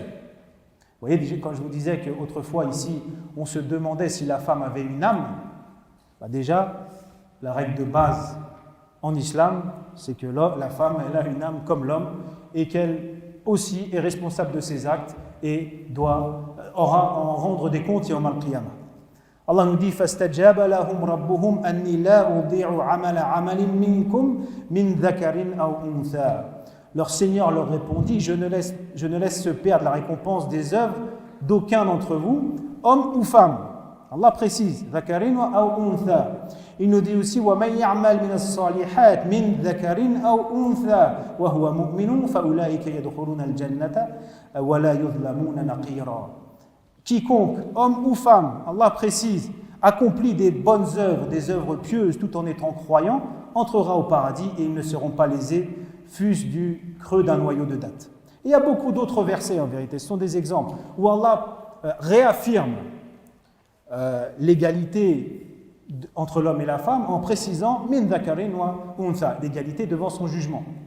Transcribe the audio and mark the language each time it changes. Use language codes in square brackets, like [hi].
[fr] Vous voyez, quand je vous disais qu'autrefois, ici, on se demandait si la femme avait une âme, déjà, la règle de base en islam, c'est que la femme, elle a une âme comme l'homme et qu'elle aussi est responsable de ses actes et aura en rendre des comptes [ar] yawm al-qiyamah. [fr] Allah nous dit [ar] فَاسْتَجَابَ لَهُمْ رَبُّهُمْ أَنِّي لَا أُضِيعُ عَمَلَ عَمَلٍ مِّنكُمْ مِنْ ذَكَرٍ أَوْ أُنْثَى. [fr] Leur Seigneur leur répondit, je ne laisse se perdre la récompense des œuvres d'aucun d'entre vous, homme ou femme. Allah précise, [ar] ذَكَرٍ أَوْ أُنْثَى. [fr] Il nous dit aussi [ar] وَمَنْ يَعْمَلْ مِنَ الصَّالِحَاتِ مِنْ ذَكَرٍ أَوْ أُنْثَى وَهُوَ مُؤْمِنٌ فَأُولَٰئِكَ يَدْخُلُونَ الْجَنَّةَ وَلَا يُظْلَمُونَ نَقِيرًا. [fr] Quiconque, homme ou femme, Allah précise, accomplit des bonnes œuvres, des œuvres pieuses tout en étant croyant, entrera au paradis et ils ne seront pas lésés, fût-ce du creux d'un noyau de date. Et il y a beaucoup d'autres versets en vérité, ce sont des exemples où Allah réaffirme l'égalité entre l'homme et la femme en précisant [ar] min dhakarin wa untha, [fr] l'égalité devant son jugement.